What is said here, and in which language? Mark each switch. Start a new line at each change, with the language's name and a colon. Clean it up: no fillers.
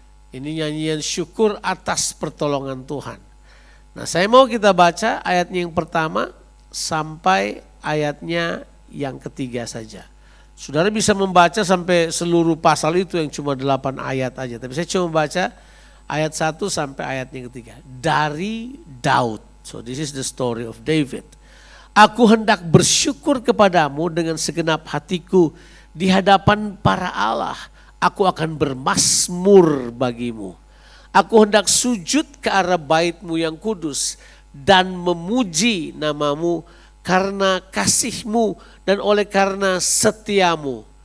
Indonesian: Ini nyanyian syukur atas pertolongan Tuhan. Nah, saya mau kita baca ayatnya yang pertama sampai ayatnya yang ketiga saja. Saudara bisa membaca sampai seluruh pasal itu yang cuma 8 ayat aja. Tapi saya cuma baca ayat 1 sampai ayatnya yang ketiga. Dari Daud.
English: So this is the story of David.
Indonesian: Aku hendak bersyukur kepadamu dengan segenap hatiku di hadapan para Allah. Aku akan bermazmur bagimu. Aku hendak sujud ke arah bait-Mu yang kudus dan memuji namamu karena kasih-Mu dan oleh karena setia-Mu.